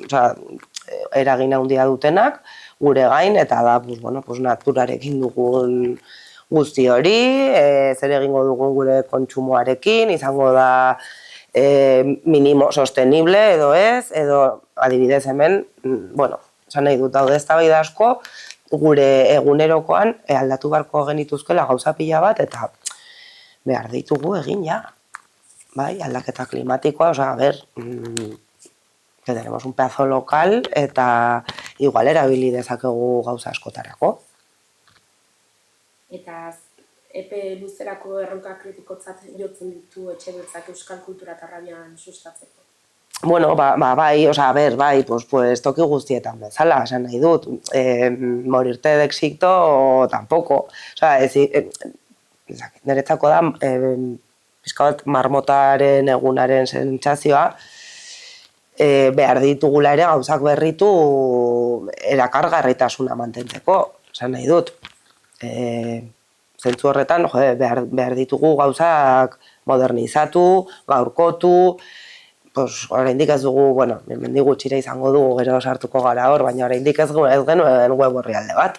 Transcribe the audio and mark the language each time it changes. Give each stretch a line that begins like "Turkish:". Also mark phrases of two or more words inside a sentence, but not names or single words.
Basque: eragin handia dutenak, gure gain, eta da, pues naturarekin dugun guzti hori, zer egingo dugun gure kontsumoarekin, izango da
Spanish: minimo sostenible
Basque: edo ez, edo adibidez hemen, bueno, esan nahi dut daude eztabaida asko, gure egunerokoan aldatu beharko genituzkela gauza pila bat, eta behar ditugu egin ja. Bai, aldaketa klimatikoa,
Spanish: a ver, que tenemos un pedazo local,
Basque: eta igual erabili dezakegu gauza askotarako. Eta epe luzerako erronka kritikotzat jotzen ditu etxe beltzak euskal kultura eta rabian sustatzeko? Bueno, bai, bai, pues toki guztietan bezala, esan nahi dut,
Spanish: morirte de éxito tampoko.
Basque: Niretzako da, pixka bat marmotaren egunaren sentsazioa, behar ditugula ere gauzak berritu erakargarritasuna mantentzeko, esan nahi dut. Zentzu horretan, behar ditugu gauzak modernizatu, gaurkotu, oraindik ez dugu, bueno, hemendik gutxira izango dugu, gero sartuko gara hor, baina oraindik ez genuen web orrialde bat.